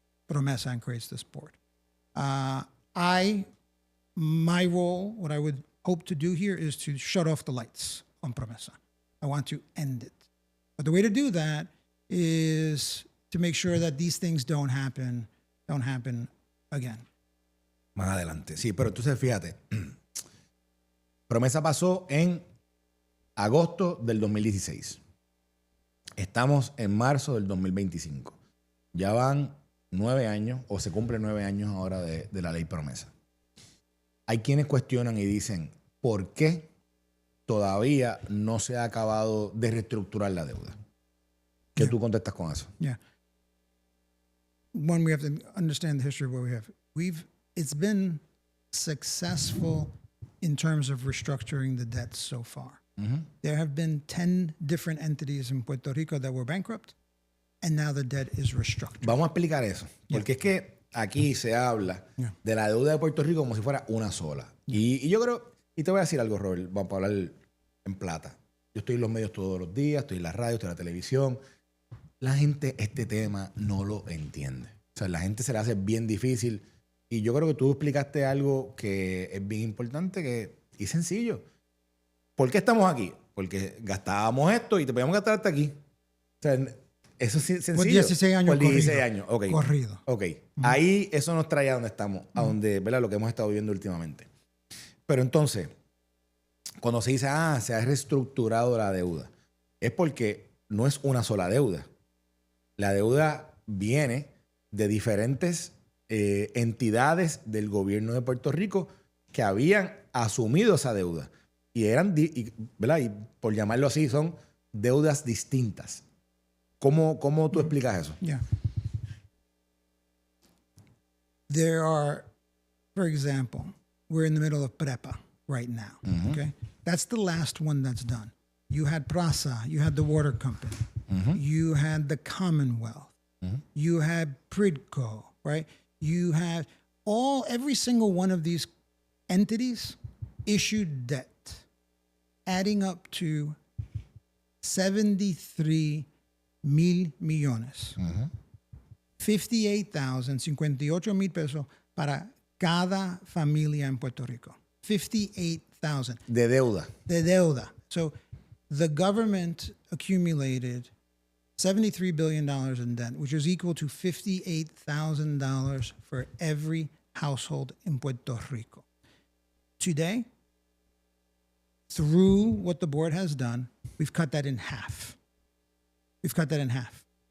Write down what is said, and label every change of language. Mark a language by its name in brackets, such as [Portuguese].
[English] Promesa creates this board. My role, what I would hope to do here is to shut off the lights on Promesa. I want to end it. But the way to do that is to make sure that these things don't happen again. [Spanish] Más adelante. Sí, pero entonces fíjate. Promesa pasó en agosto del 2016. Estamos en marzo del 2025. Ya van 9 años, o se cumplen 9 años ahora de la ley Promesa. Hay quienes cuestionan y dicen, ¿por qué todavía no se ha acabado de reestructurar la deuda? ¿Qué tú contestas con eso? [English] Yeah. One, we have to understand the history of what we have. It's been successful in terms of restructuring the debt so far. There have been 10 different entities in Puerto Rico that were bankrupt, and now the debt is restructured. [Spanish] Vamos a explicar eso. Porque es que aquí se habla de la deuda de Puerto Rico como si fuera una sola. Y yo creo, y te voy a decir algo, Robert, vamos a hablar en plata. Yo estoy en los medios todos los días, estoy en la radio, estoy en la televisión. La gente este tema no lo entiende. O sea, la gente se le hace bien difícil. Y yo creo que tú explicaste algo que es bien importante y sencillo. ¿Por qué estamos aquí? Porque gastábamos esto y te podíamos gastar hasta aquí. O sea, eso es sencillo. Por 16 años Por 16 corrido. años. Okay. Corrido. [English] Ok. [Spanish] Ahí eso nos trae a donde estamos, a donde, ¿verdad? Lo que hemos estado viviendo últimamente. Pero entonces, cuando se dice, se ha reestructurado la deuda, es porque no es una sola deuda. La deuda viene de diferentes entidades del gobierno de Puerto Rico que habían asumido esa deuda. Y eran, ¿verdad? Y por llamarlo así, son deudas distintas. ¿Cómo tú explicas eso? [English] Yeah. There are, for example, we're in the middle of PREPA right now. Okay, that's the last one that's done. You had PRASA, you had the water company, you had the Commonwealth, you had PRIDCO, right? You had every single one of these entities issued debt, adding up to [Spanish] 73 mil millones. 58,000 pesos para cada familia en Puerto Rico. 58,000. De deuda. De deuda. [English] So the government accumulated $73 billion in debt, which is equal to $58,000 for every household in Puerto Rico. Today, through what the board has done, we've cut that in half. We've cut that in half.